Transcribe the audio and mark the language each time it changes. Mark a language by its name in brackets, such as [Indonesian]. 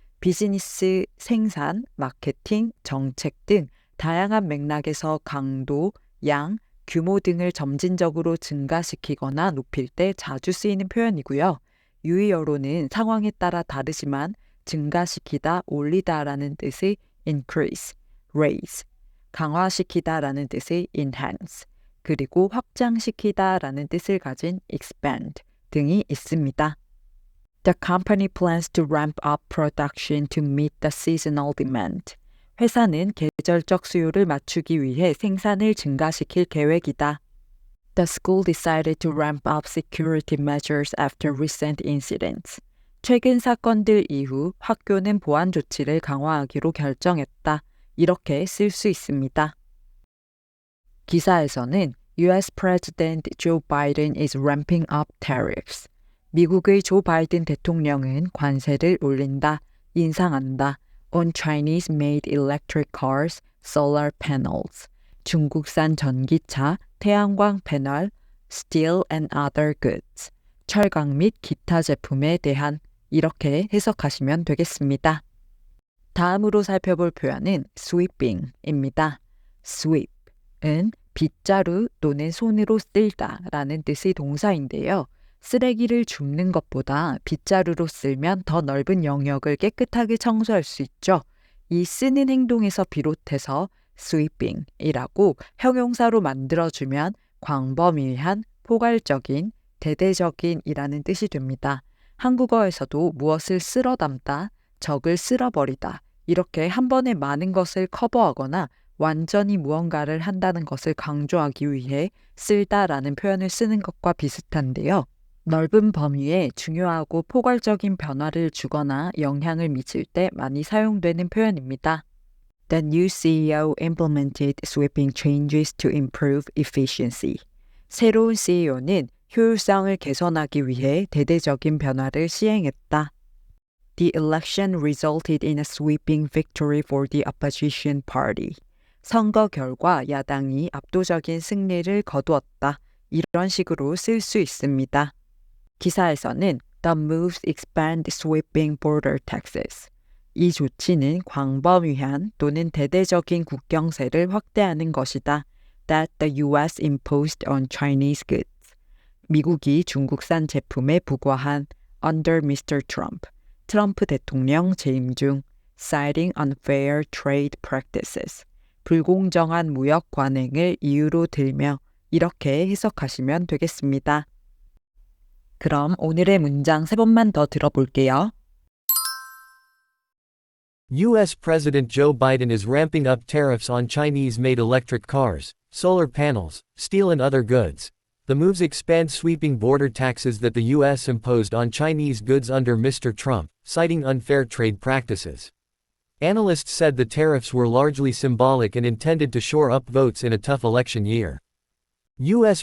[Korean] 비즈니스, 생산, 마케팅, 정책 등 다양한 맥락에서 강도, 양, 규모 등을 점진적으로 증가시키거나 높일 때 자주 쓰이는 표현이고요. 유의어로는 상황에 따라 다르지만 증가시키다, 올리다 라는 뜻의 increase, raise, 강화시키다 라는 뜻의 enhance, 그리고 확장시키다 라는 뜻을 가진 expand, 등이 있습니다. [English] The company plans to ramp up production to meet the seasonal demand. [Korean] 회사는 계절적 수요를 맞추기 위해 생산을 증가시킬 계획이다. [English] The school decided to ramp up security measures after recent incidents. [Korean] 최근 사건들 이후 학교는 보안 조치를 강화하기로 결정했다. 이렇게 쓸 수 있습니다. 기사에서는 [English] US President Joe Biden is ramping up tariffs. [Korean] 미국의 조 바이든 대통령은 관세를 올린다, 인상한다. [English] on Chinese-made electric cars, solar panels. [Korean] 중국산 전기차, 태양광 패널, [English] steel and other goods. [Korean] 철강 및 기타 제품에 대한 이렇게 해석하시면 되겠습니다. 다음으로 살펴볼 표현은 sweeping입니다. sweep은 빗자루 또는 손으로 쓸다 라는 뜻의 동사인데요. 쓰레기를 줍는 것보다 빗자루로 쓸면 더 넓은 영역을 깨끗하게 청소할 수 있죠. 이 쓰는 행동에서 비롯해서 sweeping이라고 형용사로 만들어주면 광범위한, 포괄적인, 대대적인이라는 뜻이 됩니다. 한국어에서도 무엇을 쓸어 담다, 적을 쓸어버리다 이렇게 한 번에 많은 것을 커버하거나 완전히 무언가를 한다는 것을 강조하기 위해 쓸다라는 표현을 쓰는 것과 비슷한데요. 넓은 범위에 중요하고 포괄적인 변화를 주거나 영향을 미칠 때 많이 사용되는 표현입니다. [English] The new CEO implemented sweeping changes to improve efficiency. [Korean] 새로운 CEO는 효율성을 개선하기 위해 대대적인 변화를 시행했다. [English] The election resulted in a sweeping victory for the opposition party. [Korean] 선거 결과 야당이 압도적인 승리를 거두었다. 이런 식으로 쓸 수 있습니다. 기사에서는 [English] The moves expand sweeping border taxes. [Korean] 이 조치는 광범위한 또는 대대적인 국경세를 확대하는 것이다. [English] That the US imposed on Chinese goods. [Korean] 미국이 중국산 제품에 부과한 [English] under Mr. Trump. [Korean] 트럼프 대통령 재임 중 [English] citing unfair trade practices. [Korean] 불공정한 무역 관행을 이유로 들며 이렇게 해석하시면 되겠습니다. 그럼 오늘의 문장 3번만 더 들어볼게요. [English] U.S. President Joe Biden is ramping up tariffs on Chinese-made electric cars, solar panels, steel and other goods. The moves expand sweeping border taxes that the U.S. imposed on Chinese goods under Mr. Trump, citing unfair trade practices. Analysts said the tariffs were largely symbolic and intended to shore up votes in a tough election year. U.S.